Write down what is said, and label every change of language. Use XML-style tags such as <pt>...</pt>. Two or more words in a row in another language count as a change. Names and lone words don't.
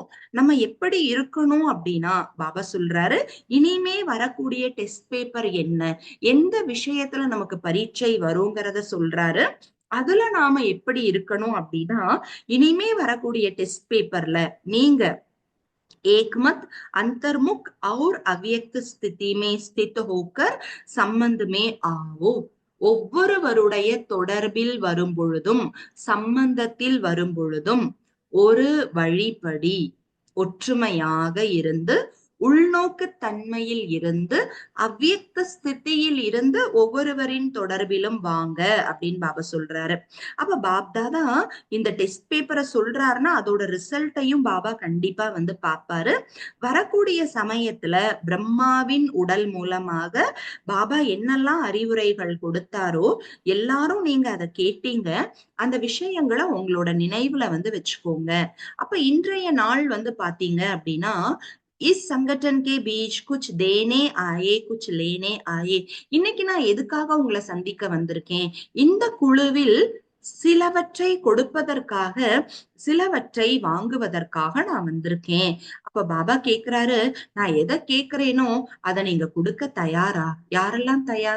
<ta>நம்ம எப்படி இருக்கணும் அப்படின்னா பாபா சொல்றாரு, இனிமே வரக்கூடிய</ta> <en>test paper</en> <ta>என்ன, எந்த விஷயத்துல நமக்கு பரீட்சை வருங்கிறத சொல்றாரு. அதுல நாம எப்படி இருக்கணும் அப்படின்னா, இனிமே வரக்கூடிய டெஸ்ட் பேப்பர்ல நீங்க</ta> <hi>एकमत अंतर्मुख और अव्यक्त स्थिति में स्थित होकर संबंध में आओ.</hi> <ta>ஒவ்வொருவருடைய தொடர்பில் வரும் பொழுதும், சம்பந்தத்தில் வரும் பொழுதும் ஒரு வழிப்படி ஒற்றுமையாக இருந்து, உள்நோக்கு தன்மையில் இருந்து, அவ்வியக்த ஸ்திதியில் இருந்து ஒவ்வொருவரின் தொடர்பிலும் வாங்க அப்படின்னு பாபா சொல்றாரு. அப்ப பாப்தாதா இந்த</ta> <en>test paper</en> <ta>சொல்றாருன்னா அதோட ரிசல்ட்டையும் பாபா கண்டிப்பா வந்து பாப்பாரு. வரக்கூடிய சமயத்துல பிரம்மாவின் உடல் மூலமாக பாபா என்னெல்லாம் அறிவுரைகள் கொடுத்தாரோ எல்லாரும் நீங்க அதை கேட்டீங்க. அந்த விஷயங்களை உங்களோட நினைவுல வந்து வச்சுக்கோங்க. அப்ப இன்றைய நாள் வந்து பாத்தீங்க அப்படின்னா,</ta> <hi>इस संगठन के बीच कुछ देने आए कुछ लेने आए.</hi> <ta>இன்னைக்கு நான் எதுக்காக உங்களை சந்திக்க வந்திருக்கேன்? இந்த குழுவில் சிலவற்றை கொடுப்பதற்காக, சிலவற்றை வாங்குவதற்காக நான் வந்திருக்கேன். அப்ப பாபா கேக்குறாரு, நான் எதை கேக்குறேனோ அதை நீங்க கொடுக்க தயாரா? யாரெல்லாம் தயார்?</ta>